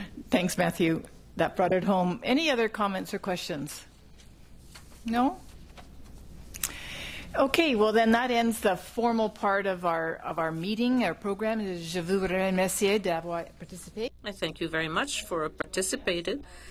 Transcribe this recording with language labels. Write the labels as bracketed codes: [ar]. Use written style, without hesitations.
[en] Thanks, Matthew. That brought it home. Any other comments or questions? No? Okay, well then that ends the formal part of our meeting, our program. [fr] Je vous remercie d'avoir participé. [en] I thank you very much for participating.